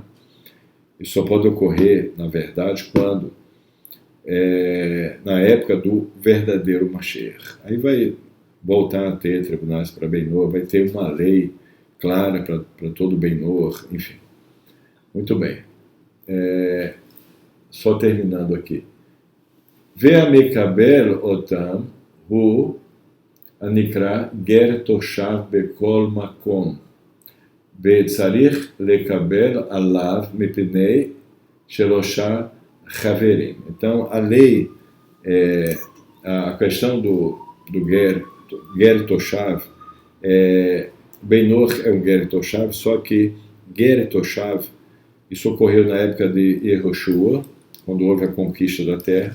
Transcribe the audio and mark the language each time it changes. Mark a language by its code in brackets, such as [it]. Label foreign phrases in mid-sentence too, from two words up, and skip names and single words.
[pt] Isso só pode ocorrer, na verdade, quando, na época do verdadeiro Mashiach. Aí vai voltar a ter tribunais para Benor, vai ter uma lei clara para todo Benor, enfim. Muito bem. Só terminando aqui. [he] והמקבל אותם הוא הנקרא גר תושב בכל מקום וצריך לקבל עליו מפני שלושה חברים. [pt] Então, a lei, a questão do [he] גר תושב, [pt] Benor é um [he] גר תושב, [pt] só que [he] גר תושב, [pt] isso ocorreu na época de Yehoshua, quando houve a conquista da terra.